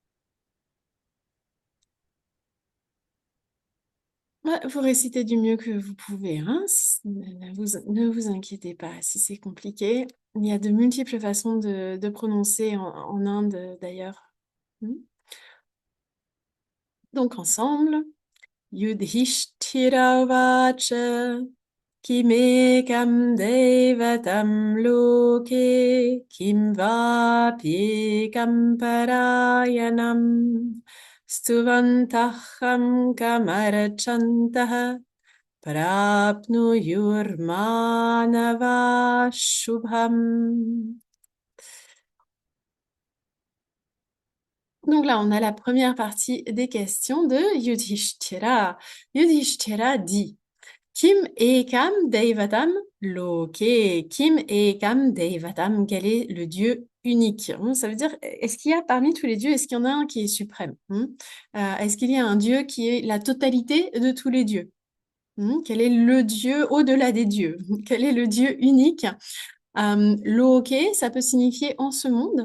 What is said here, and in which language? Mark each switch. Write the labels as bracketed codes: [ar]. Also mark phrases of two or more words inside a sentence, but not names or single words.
[fr] Ouais, vous récitez du mieux que vous pouvez, hein. Ne vous inquiétez pas si c'est compliqué. Il y a de multiples façons de prononcer en Inde d'ailleurs. Hmm. Donc ensemble, [sa] Yudhishthira vacha. Kimekam devatam loke. Kim vapyekam parayanam. Stuvantaham kamarachantaha. Prapnuyurmanava shubham. [fr] Donc là, on a la première partie des questions de Yudhishthira. Yudhishthira dit [sa] Kim ekam devatam loke. Kim ekam devatam, [fr] quel est le dieu unique? Ça veut dire, est-ce qu'il y a parmi tous les dieux, est-ce qu'il y en a un qui est suprême? Est-ce qu'il y a un dieu qui est la totalité de tous les dieux? Quel est le dieu au-delà des dieux? Quel est le dieu unique? Loke, ça peut signifier en ce monde.